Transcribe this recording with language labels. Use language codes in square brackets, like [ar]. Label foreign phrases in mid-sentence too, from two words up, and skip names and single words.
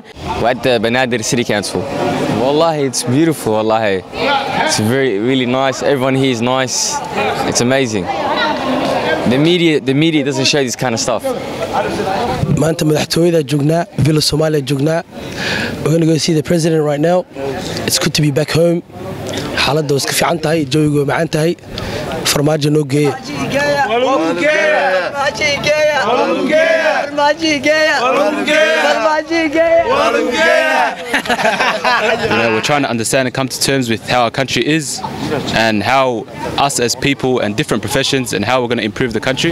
[en] At the Banaadir City Council. Wallahi, it's beautiful. Wallahi, it's really nice. Everyone here is nice. It's amazing. The media doesn't show this kind of stuff. [so] maanta madaxtooyada joognaa Villa Somalia joognaa. [en] We're going to go see the president right now. It's good to be back home. [so] xaaladdu iska fiican tahay, jawigu macaan tahay. Farmaajo noo geeya. [en] We're trying to understand and come to terms with how our country is and how us as people and different professions and how we're going to improve the country.